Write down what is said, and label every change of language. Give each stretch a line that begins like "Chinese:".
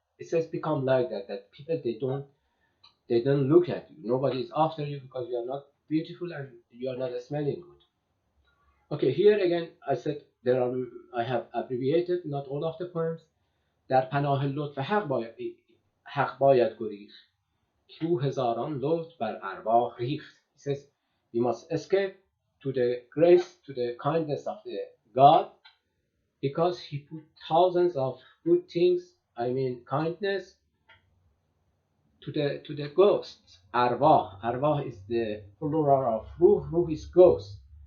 English: It says become like that people they don't look at you. Nobody is after you because you are not beautiful and you are not smelling good. Okay, here again I said I have abbreviated not all of the poems.
Persian: در پناه لطف حق باید گریخت، کو هزاران لطف بر ارواح ریخت.
English: He says we must escape to the grace, to the kindness of the God, because he put thousands of good things I mean kindness to the ghosts. Arwah. Arwah is the plural of ruh. Ruh is ghost.